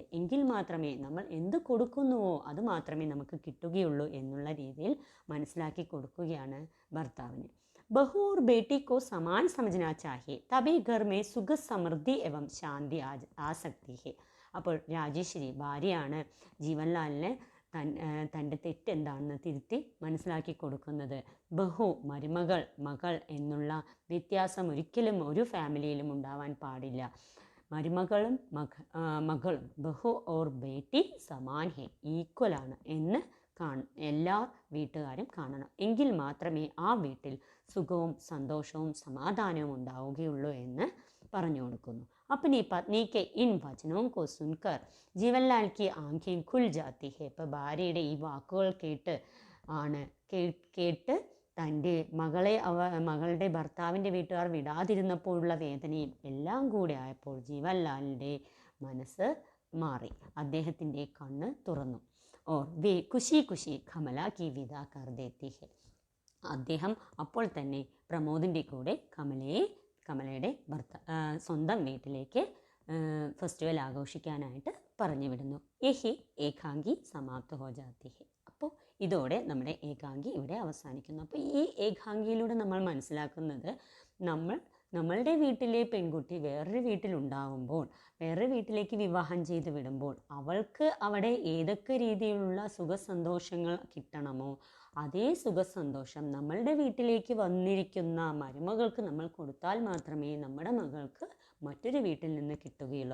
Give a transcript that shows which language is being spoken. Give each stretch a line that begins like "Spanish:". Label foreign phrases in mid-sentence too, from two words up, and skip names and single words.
Malayalam: എങ്കിൽ മാത്രമേ നമ്മൾ എന്ത് കൊടുക്കുന്നുവോ അത് മാത്രമേ നമുക്ക് കിട്ടുകയുള്ളൂ എന്നുള്ള രീതിയിൽ മനസ്സിലാക്കി കൊടുക്കുകയാണ് ഭർത്താവിന്.
Hindi: बहू और बेटी को समान समझना चाहिए, तभी घर में सुख समृद्धि एवं शांति आ सकती है.
Malayalam: അപ്പോൾ രാജേശ്വരി ഭാര്യയാണ് ജീവൻലാലിന് തൻ്റെ തെറ്റെന്താണെന്ന് തിരുത്തി മനസ്സിലാക്കി കൊടുക്കുന്നത്. ബഹു മരുമകൾ, മകൾ എന്നുള്ള വ്യത്യാസം ഒരിക്കലും ഒരു ഫാമിലിയിലും ഉണ്ടാവാൻ പാടില്ല. മരുമകളും മകളും
Hindi: बहू और बेटी समान है,
Malayalam: ഈക്വലാണ് എന്ന് എല്ലാ വീട്ടുകാരും കാണണം. എങ്കിൽ മാത്രമേ ആ വീട്ടിൽ സുഖവും സന്തോഷവും സമാധാനവും ഉണ്ടാവുകയുള്ളൂ എന്ന് പറഞ്ഞു കൊടുക്കുന്നു.
Hindi: अपनी पत्नी के इन वचनों को सुनकर जीवनलाल की आंखें खुल जाती है.
Malayalam: ഇപ്പോൾ ഭാര്യയുടെ ഈ വാക്കുകൾ കേട്ട് തൻ്റെ മകളുടെ ഭർത്താവിൻ്റെ വീട്ടുകാർ വിടാതിരുന്നപ്പോഴുള്ള വേദനയും എല്ലാം കൂടെ ആയപ്പോൾ ജീവൻലാലിൻ്റെ മനസ്സ് മാറി, അദ്ദേഹത്തിൻ്റെ കണ്ണ് തുറന്നു.
Hindi: और वे खुशी खुशी कमला की विदा कर देती है.
Malayalam: അദ്ദേഹം അപ്പോൾ തന്നെ പ്രമോദിൻ്റെ കൂടെ കമലയുടെ സ്വന്തം വീട്ടിലേക്ക് ഫെസ്റ്റിവൽ ആഘോഷിക്കാനായിട്ട് പറഞ്ഞു വിടുന്നു.
Hindi: यही एकांकी समाप्त हो जाती है.
Malayalam: അപ്പോൾ ഇതോടെ നമ്മുടെ ഏകാംഗി ഇവിടെ അവസാനിക്കുന്നു. അപ്പോൾ ഈ ഏകാംഗിയിലൂടെ നമ്മൾ മനസ്സിലാക്കുന്നത്, നമ്മളുടെ വീട്ടിലെ പെൺകുട്ടി വേറൊരു വീട്ടിലുണ്ടാകുമ്പോൾ, വേറൊരു വീട്ടിലേക്ക് വിവാഹം ചെയ്ത് വിടുമ്പോൾ അവൾക്ക് അവിടെ ഏതൊക്കെ രീതിയിലുള്ള സുഖസന്തോഷങ്ങൾ കിട്ടണമോ അതേ സുഖസന്തോഷം നമ്മളുടെ വീട്ടിലേക്ക് വന്നിരിക്കുന്ന മരുമകൾക്ക് നമ്മൾ കൊടുത്താൽ മാത്രമേ നമ്മുടെ മകൾക്ക് മറ്റൊരു വീട്ടിൽ നിന്ന് കിട്ടുകയുള്ളൂ.